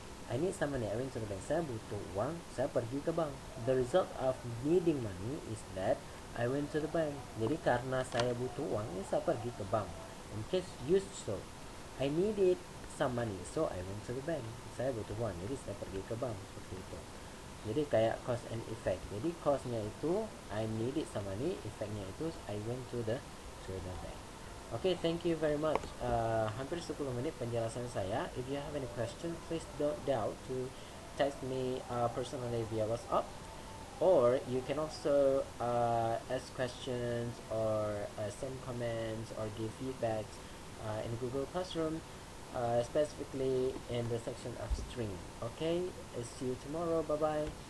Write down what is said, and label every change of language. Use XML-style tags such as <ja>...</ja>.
<en>I need some money. I went to the bank.</en> <id>Saya butuh uang. Saya pergi ke bank.</id> <en>The result of needing money is that I went to the bank.</en> <id>Jadi karena saya butuh uang, saya pergi ke bank.</id> <en>In case used so, I needed some money, so I went to the bank.</en> <id>Saya butuh uang, jadi saya pergi ke bank, seperti itu.</id> <en>Jadi kayak cause and effect. Jadi cause-nya itu I needed some money, effect-nya itu I went to the bank. Thank you very much.</en> <id>Hampir 10 menit penjelasan saya.</id> <en>If you have any question, please don't doubt to text me personally via WhatsApp, or you can also ask questions, or send comments, or give feedbacks in Google Classroom, specifically in the section of stream. See you tomorrow. Bye bye.</en>